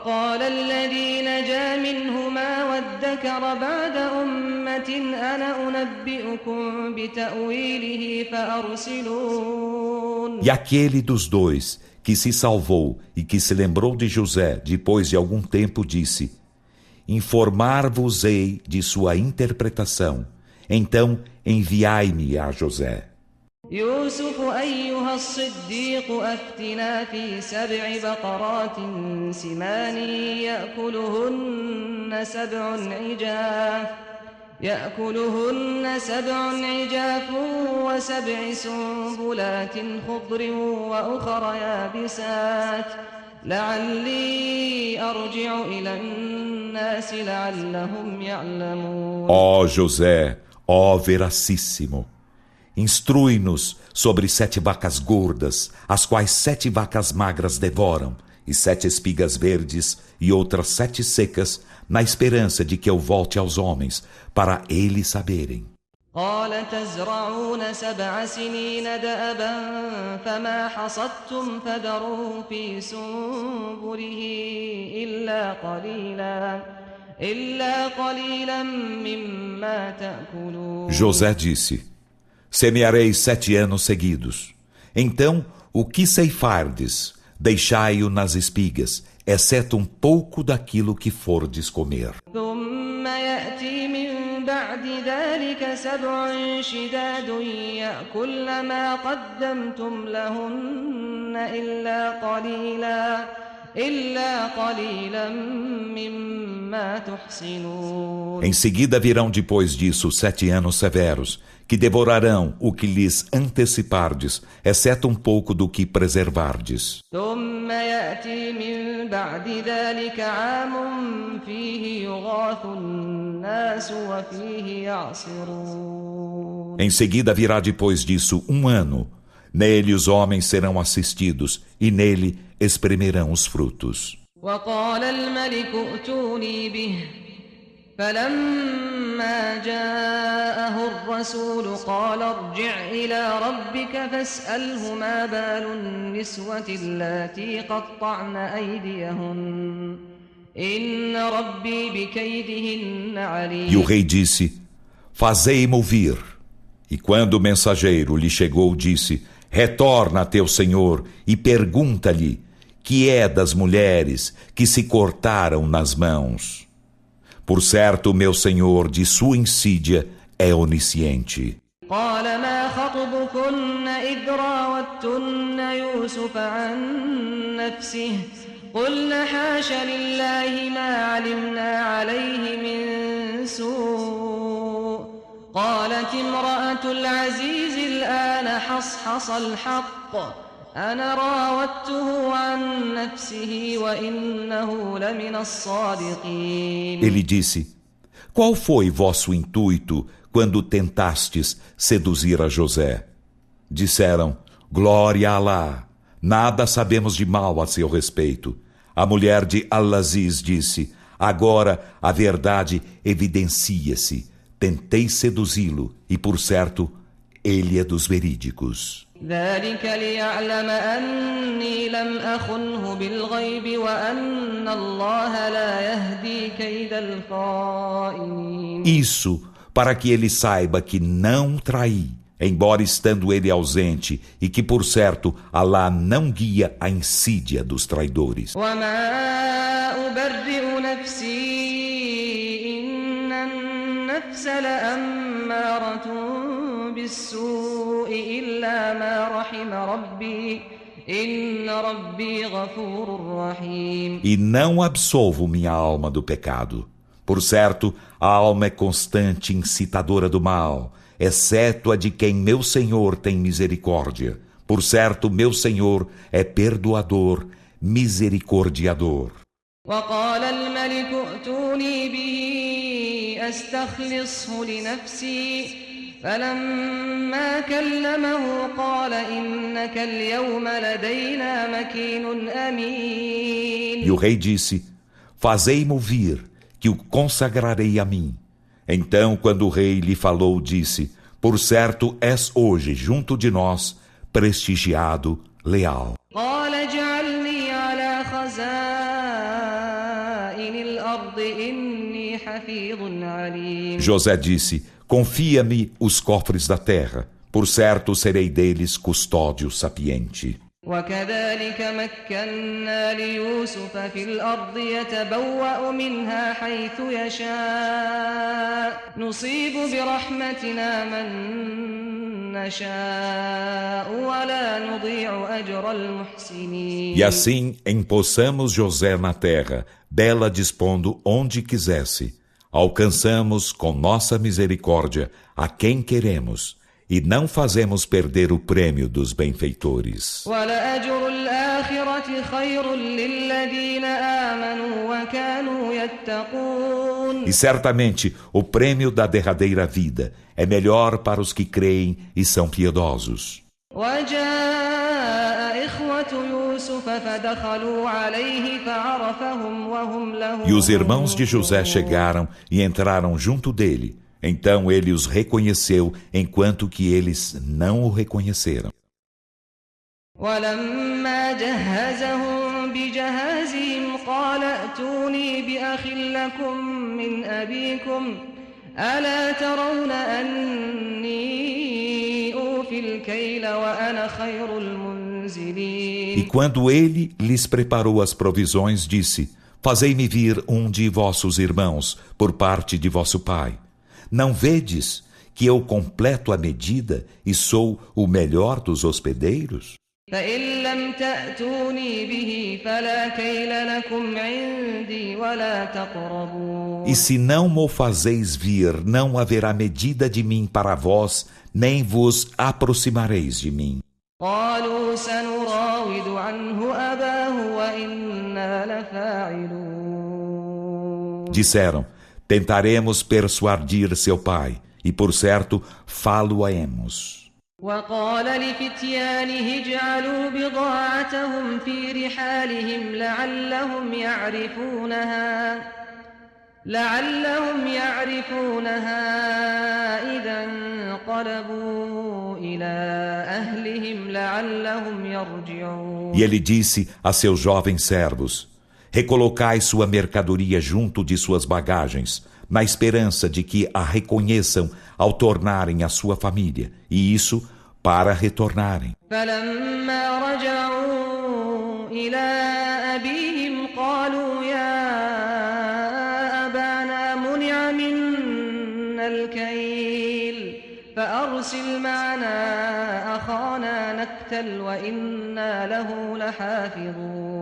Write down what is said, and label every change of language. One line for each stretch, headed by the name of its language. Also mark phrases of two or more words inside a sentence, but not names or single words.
Portuguese: E aquele dos dois que se salvou e que se lembrou de José depois de algum tempo disse: informar-vos-ei de sua interpretação, então enviai-me a José.
Arabic: يوسف أيها الصديق أفتنا في 7 بقرات سمان يأكلهن 7 عجاف و7 سنبلات خضر وأخر يابسات لعلي أرجع إلى الناس لعلهم يعلمون.
Portuguese: Ó José, ó Veracíssimo, instrui-nos sobre 7 vacas gordas, as quais 7 vacas magras devoram, e 7 espigas verdes e outras 7 secas, na esperança de que eu volte aos homens, para eles saberem.
Arabic: قال تزرعون 7 سنين دأبا فما حصدتم فذروه في سنبله إلا قليلا مما تأكلون.
Portuguese: José disse: semearei 7 anos seguidos. Então, o que ceifardes, deixai-o nas espigas, exceto um pouco daquilo que fordes comer.
Arabic: ثم يأتي من بعد ذلك 7 شداد يأكلن ما قدمتم لهن إلا قليلا مما تحسنون.
Portuguese: Em seguida virão depois disso 7 anos severos, que devorarão o que lhes antecipardes, exceto um pouco do que preservardes.
Arabic: ثم يأتي من بعد ذلك عام فيه يغاث الناس وفيه يعصرون.
Portuguese: Em seguida virá depois disso 1 ano. Nele os homens serão assistidos, e nele espremerão os frutos.
Arabic: وقال الملك ائتوني به فلما جاءه الرسول قال ارجع إلى ربك فاسأله ما بال النسوة اللاتي قطعن أيديهن إن ربي بكيدهن عليم.
Portuguese: E o rei disse: Fazei-mo vir. E quando o mensageiro lhe chegou, disse: Retorna a teu senhor e pergunta-lhe que é das mulheres que se cortaram nas mãos. Por certo, meu senhor, de sua insídia, é onisciente.
Arabic: قال ما خطبكن إذ راوتن يوسف عن نفسه قلنا حاش لله ما علمنا عليه من سوء قالت امرأة العزيز الآن حصحص الحق أنا راودته عن نفسه وإنه لمن الصادقين.
Portuguese: Ele disse: Qual foi vosso intuito quando tentastes seduzir a José? Disseram: Glória a Alá, nada sabemos de mal a seu respeito. A mulher de Al-Aziz disse: Agora a verdade evidencia-se. Tentei seduzi-lo e, por certo, ele é dos verídicos.
Arabic: ذلك ليعلم أني لم أخنه بالغيب وأن الله لا يهدي كيد الخائنين.
Portuguese: Isso para que ele saiba que não traí, embora estando ele ausente, e que, por certo, Alá não guia a insídia dos traidores.
Arabic: وما أبرئ نفسي إن النفس لأمارة بالسوء إلا ما رحم ربي إن ربي غفور رحيم.
Portuguese: E não absolvo minha alma do pecado. Por certo, a alma é constante incitadora do mal, exceto a de quem meu Senhor tem misericórdia. Por certo, meu Senhor é perdoador, misericordiador.
Arabic: وقال الملك ائتوني به أستخلصه لنفسي فلما كلمه قال إنك اليوم لدينا مكين أمين.
Portuguese: E o rei disse: Fazei-mo vir, que o consagrarei a mim. Então, quando o rei lhe falou, disse: Por certo, és hoje, junto de nós, prestigiado, leal.
Arabic: قال اجعلني على خزائن الأرض إني حفيظ عليم.
Portuguese: José disse: Confia-me os cofres da terra. Por certo, serei deles custódio sapiente.
Arabic: وكذلك مكنا ليوسف في الأرض يتبوأ منها حيث يشاء نصيب برحمتنا من نشاء ولا نضيع أجر المحسنين.
Portuguese: E assim empossamos José na terra, dela dispondo onde quisesse. Alcançamos com nossa misericórdia a quem queremos, e não fazemos perder o prêmio dos benfeitores.
Arabic: ولأجر الآخرة خير للذين آمنوا وكانوا يتقون.
Portuguese: E certamente o prêmio da derradeira vida é melhor para os que creem e são piedosos.
Arabic: وجاء إخوة يوسف فدخلوا عليه فعرفهم وهم له.
Portuguese: E os irmãos de José chegaram e entraram junto dele. Então ele os reconheceu, enquanto que eles não o reconheceram.
Arabic: ولما جهزهم بجهازهم قال ائتوني بأخ لكم من أبيكم ألا ترون أني أوفي الكيل وأنا خير المنزلين.
Portuguese: E quando ele lhes preparou as provisões, disse: Fazei-me vir um de vossos irmãos, por parte de vosso pai. Não vedes que eu completo a medida e sou o melhor dos hospedeiros?
Arabic: فإن لم تأتوني به فلا كيل لكم عندي ولا تقربون.
Portuguese: E se não mo fazeis vir, não haverá medida de mim para vós, nem vos aproximareis de mim.
Arabic: قالوا سنراود عنه أباه وإنا لفاعلون.
Portuguese: Disseram, tentaremos persuadir seu pai, e por certo, falo-aemos.
Arabic: وقال لفتيانه اجعلوا بضاعتهم في رحالهم لعلهم يعرفونها إذا انقلبوا إلى أهلهم لعلهم يرجعون.
Portuguese: E ele disse a seus jovens servos, recolocai sua mercadoria junto de suas bagagens, na esperança de que a reconheçam ao tornarem a sua família, e isso para retornarem.
Arabic: فلما رجعوا إلى أبيهم قالوا يا أبانا منع منا الكيل فأرسل معنا أخانا نكتل وإنا له لحافظون.